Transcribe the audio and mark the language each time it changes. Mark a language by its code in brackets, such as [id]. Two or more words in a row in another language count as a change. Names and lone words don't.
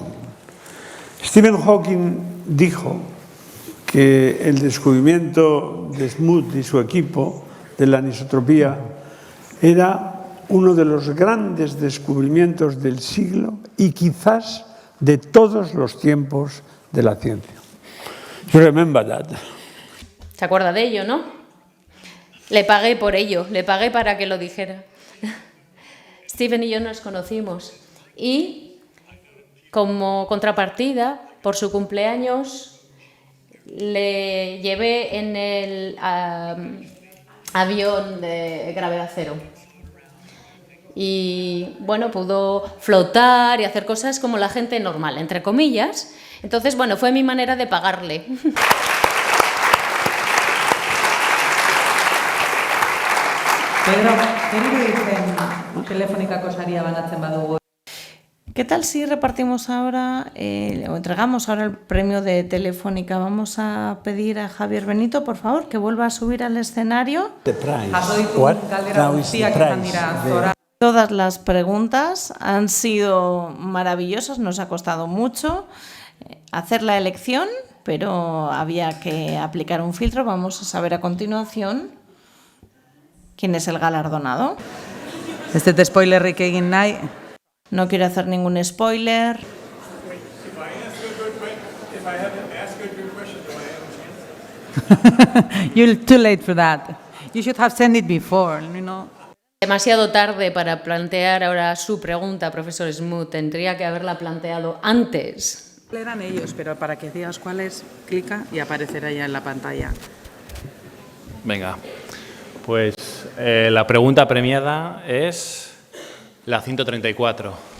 [es] Stephen Hawking dijo que el descubrimiento de Smoot y su equipo de la anisotropía era uno de los grandes descubrimientos del siglo y quizás de todos los tiempos de la ciencia. [en] You remember that. [es] ¿Se acuerda de ello, no? Le pagué por ello, le pagué para que lo dijera. Stephen y yo nos conocimos y, como contrapartida, por su cumpleaños, le llevé en el avión de gravedad cero. Y, bueno, pudo flotar y hacer cosas como la gente normal, entre comillas. Entonces, bueno, fue mi manera de pagarle. [eu] Pedro, zer dicen Telefónica Kosaria banatzen badugu? [es] ¿Qué tal si repartimos ahora, o entregamos ahora el premio de Telefónica? Vamos a pedir a Javier Benito, por favor, que vuelva a subir al escenario. Todas las preguntas han sido maravillosas, nos ha costado mucho hacer la elección, pero había que aplicar un filtro. Vamos a saber a continuación quién es el galardonado. [eu] Ez dut spoilerrik egin nahi. [es] No quiero hacer ningún spoiler. [en] You're too late for that. You should have sent it before, you know. [es] Demasiado tarde para plantear ahora su pregunta, profesor Smoot. Tendría que haberla planteado antes. Eran ellos, pero para que digas cuál es, clica y aparecerá ya en la pantalla. Venga, pues la pregunta premiada es la 134.